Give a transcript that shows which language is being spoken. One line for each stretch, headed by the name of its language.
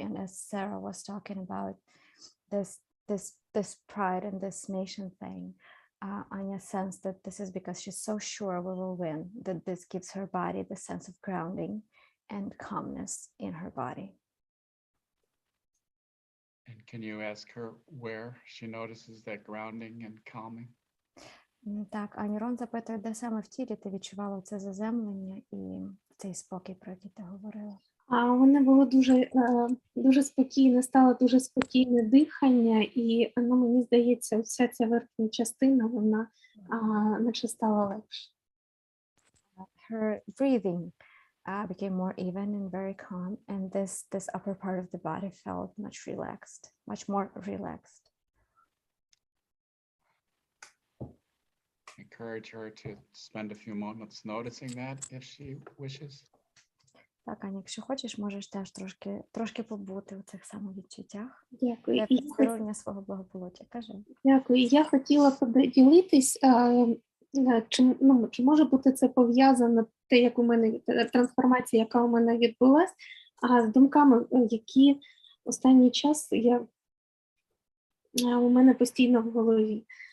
English: And as Sarah was talking about this pride and this nation thing, Anya sensed that this is because she's so sure we will win, that this gives her body the sense of grounding and calmness in her body. And can you ask her where she notices that grounding and calming?
Ukrainian: Так, Ані, Рон запитує, де саме в тілі ти відчувала це заземлення і цей спокій, про який ти говорила? У мене було дуже спокійне, стало дуже спокійне дихання, і мені здається, вся ця верхня частина, вона наче стала легше.
English: Her breathing became more even and very calm, and this upper part of the body felt much relaxed, much more relaxed. Encourage her to spend a few moments noticing that if she wishes.
Ukrainian: Так, Аня, якщо хочеш, можеш теж трошки побути у цих самовідчуттях. Дякую. Для підсилення свого благополуччя. Кажи. Дякую. Я хотіла поділитись, чи може бути це пов'язано, те, як у мене трансформація, яка у мене відбулась, з думками, які останній час у мене постійно в голові.